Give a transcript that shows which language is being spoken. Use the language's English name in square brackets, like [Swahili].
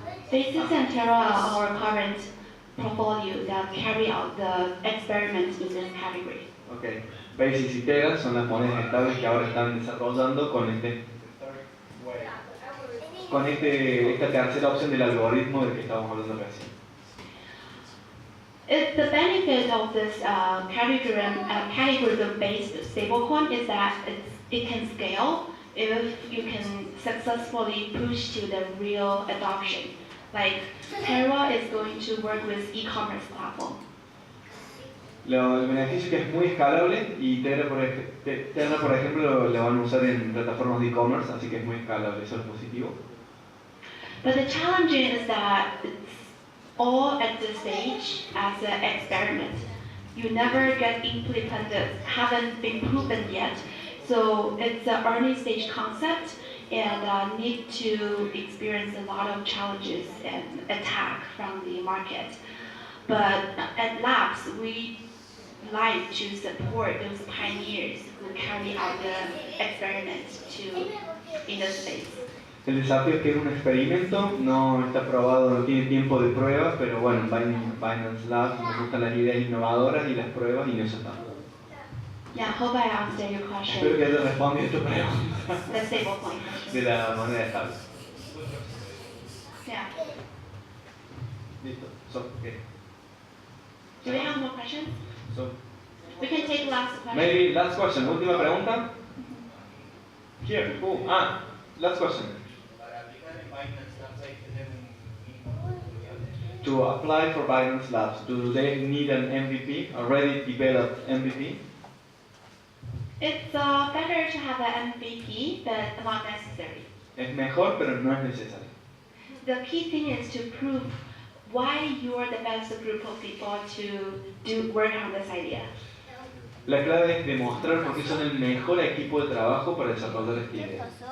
[English] Basis and Terra are our current portfolio that carry out the experiments in this category. Okay. [Spanish] Basis y Terra son las monedas estables que ahora están desarrollando con esta tercera opción del algoritmo del que estábamos hablando recién. [English] The benefit of this category-based stablecoin is that it can scale if you can successfully push to the real adoption. Like Terra is going to work with e-commerce platform. El beneficio es que es muy escalable y Terra, por ejemplo, lo van a usar en plataformas de e-commerce, así que es muy escalable, eso es positivo. But the challenge is that it's all at this stage as an experiment. You never get implemented, haven't been proven yet. So it's an early stage concept and need to experience a lot of challenges and attack from the market. But at Labs, we like to support those pioneers who carry out the experiments in the space. [Spanish] El desafío es que es un experimento, no está probado, no tiene tiempo de pruebas, pero bueno, en Binance Labs nos gustan las ideas innovadoras y las pruebas y en eso estamos. [English] Yeah, hope I answered your question. [Spanish] Espero que haya respondido tu pregunta [English] The stablecoin. [Spanish] de la moneda estable. Yeah. Listo. So, okay. [English] Do we have more questions? So, We can take last question. maybe last question, [Spanish] última pregunta. [English] Here, cool. Last question. [Spanish] Para aplicar en Binance Labs hay que tener un mínimo estudiante. [English] To apply for Binance Labs, do they need an MVP, already developed MVP? It's better to have an MVP, but not necessary. [Spanish] Es mejor, pero no es necesario. [English] The key thing is to prove why you are the best group of people to work on this idea. [Spanish] La clave es demostrar por qué son el mejor equipo de trabajo para desarrollar esta idea.